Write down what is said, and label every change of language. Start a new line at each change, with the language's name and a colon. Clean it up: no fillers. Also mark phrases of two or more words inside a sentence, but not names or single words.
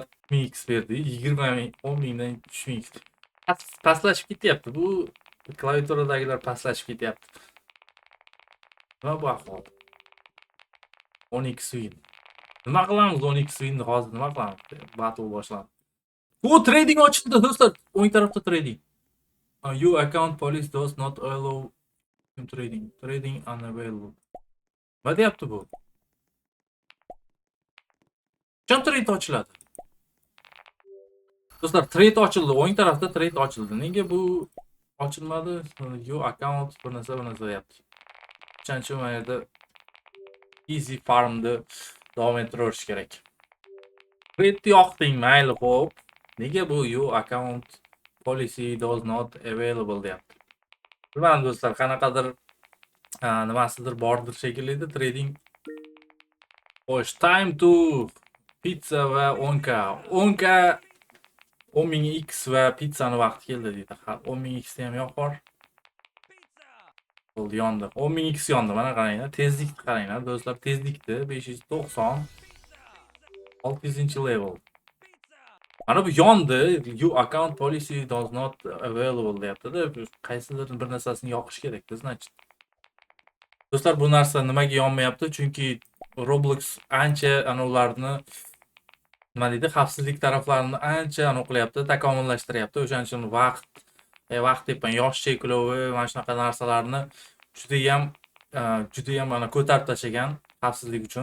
Uzbek: 1000x berdi, 20.000, 10.000dan 3000x. Pastlashib ketyapti. Bu klaviaturadagilar pastlashib ketyapti. Nima bu ahvol? 10x win. Nima qilamiz 10x winni hozir nima qilamiz? Battle boshlandi. Bu trading ochildi do'stlar. O'ng tarafda trading.
English: Your account policy does not allow trading. Trading unavailable.
Uzbek: Nima deyapti bu? Qachon trade ochiladi? Do'stlar, trade ochildi. O'ng tarafda trade ochildi. Nega bu ochilmadi?
English: Your account
Uzbek: bir narsa deyapti. O'shaning mana yerda easy farmni davom ettirish kerak. Trade yoqding, mayli, xo'p. Nega bu
English: your account policy does not available
Uzbek: deyapti? Bilmadim do'stlar, qanaqadir nimasidir bordir shekilli edi trading. Xo'sh,
English: time to pizza va 10k.
Uzbek: 10k 10.000x va pizzani vaqti keldi deydi. 10.000x ham yo'q bor. Bo'ldi, yondi. 10.000x yondi. Mana qaranglar, tezlikni qaranglar do'stlar, tezlikni 590 600-level. Mana bu yondi.
English: Your account policy does not available
Uzbek: deyapti-da. Qaysidir bir narsasini yoqish kerak, значит. Do'stlar, bu narsa nimaga yonmayapti? Chunki Roblox ancha anovlarni nima deydi, xavfsizlik taraflarini ancha qilyapti, takomillashtiryapti. O'shaning uchun vaqt deyman, yosh cheklovi, mana shunaqa narsalarni juda ham mana ko'tarib tashlagan xavfsizlik uchun.